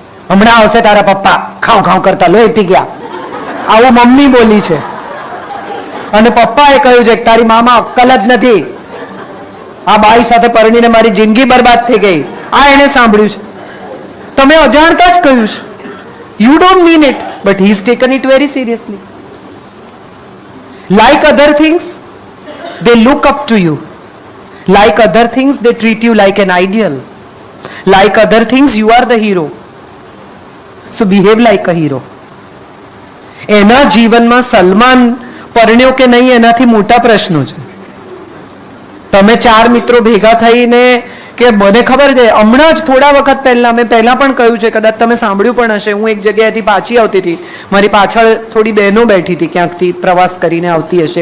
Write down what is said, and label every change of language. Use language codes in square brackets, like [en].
[gu] હમણાં આવશે તારા પપ્પા ખાવ ખાવ કરતા લોહી પી ગયા, આવું મમ્મી બોલી છે. અને પપ્પાએ કહ્યું છે કે તારી મામા અક્કલ જ નથી, આ બાઈ સાથે પરણીને મારી જિંદગી બરબાદ થઈ ગઈ. આ એને સાંભળ્યું છે. તમે અજાણતા જ કહ્યું છે. [en] You don't mean it but he is taken it very seriously. Like other things, they look up to you. Like other things, they treat you like an ideal. Like other things, you are the hero. So behave like a hero. [gu] એના જીવનમાં સલમાન પરણ્યો કે નહીં એનાથી મોટા પ્રશ્નો છે. તમે 4 મિત્રો ભેગા થઈને કે મને ખબર છે હમણાં જ થોડા વખત પહેલા મેં પહેલા પણ કહ્યું છે, કદાચ તમે સાંભળ્યું પણ હશે, હું એક જગ્યાએથી પાછી આવતી હતી, મારી પાછળ થોડી બહેનો બેઠી હતી, ક્યાંકથી પ્રવાસ કરીને આવતી હશે.